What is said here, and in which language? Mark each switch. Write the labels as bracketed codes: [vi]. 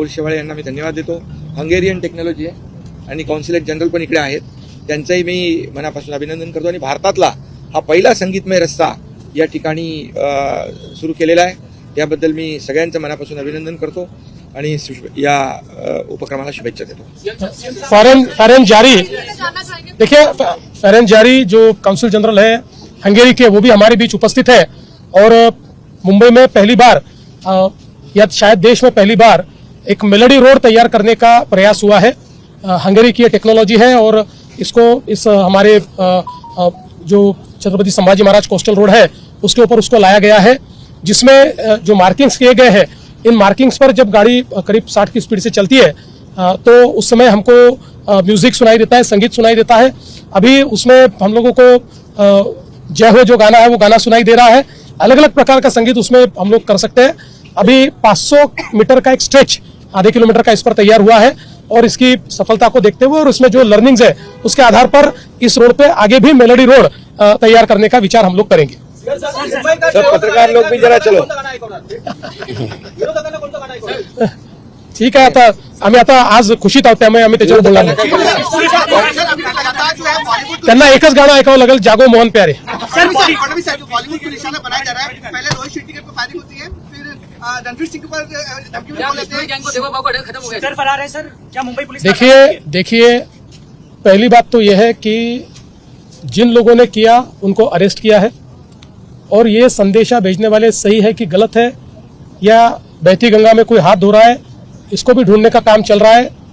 [mr] राहुल शेवाळे यांना मी धन्यवाद देतो। हंगेरियन टेक्नॉलॉजी आहे आणि कॉन्सुलेट जनरल पण इकडे आहेत, त्यांचंही मी मनापासून अभिनंदन करतो। आणि भारतातला हा पहिला संगीतमय रस्ता या ठिकाणी सुरू केलेला आहे, त्याबद्दल मी सगळ्यांचं मनापासून अभिनंदन करतो आणि या उपक्रमाला शुभेच्छा देतो। [hi] फॉरेन जारी देखिए, फॉरेन जारी जो काउंसिल जनरल है हंगेरी के, वो भी हमारे बीच उपस्थित है और मुंबई में पहली बार या शायद देश में पहली बार एक मेलोडी रोड तैयार करने का प्रयास हुआ है। हंगेरी की टेक्नोलॉजी है और इसको इस हमारे जो छत्रपति संभाजी महाराज कोस्टल रोड है उसके ऊपर उसको लाया गया है, जिसमें जो मार्किंग्स किए गए हैं इन मार्किंग्स पर जब गाड़ी करीब 60 की स्पीड से चलती है तो उस समय हमको म्यूजिक सुनाई देता है, संगीत सुनाई देता है। अभी उसमें हम लोगों को जय हो जो गाना है वो गाना सुनाई दे रहा है। अलग अलग प्रकार का संगीत उसमें हम लोग कर सकते हैं। अभी 500 मीटर का एक स्ट्रेच आधे किलोमीटर का इस पर तैयार हुआ है और इसकी सफलता को देखते हुए और इसमें जो लर्निंग्स है उसके आधार पर इस रोड पे आगे भी मेलोडी रोड तैयार करने का विचार हम लोग करेंगे। सब पत्रकार लोग भी जरा चलो। [mr] ठीक आहे, आता आम्ही आता आज खुशीत आहोत त्यामुळे आम्ही त्याच्यावर बोलणार नाही। त्यांना एकच गाणं ऐकावं लागेल, जागो मोहन प्यारे। [hi] बॉलीवुड को निशाना बनाया जा रहा है। पहले रोहित शेट्टी के ऊपर फायरिंग होती है, फिर रणवीर सिंह के ऊपर धमकी सर फरार है। सर क्या मुंबई पुलिस देखिए पहली बात तो यह है कि जिन लोगों ने किया उनको अरेस्ट किया है और ये संदेशा भेजने वाले सही है कि गलत है या बहती गंगा में कोई हाथ धो रहा है, इसको भी ढूंढने का काम चल रहा है।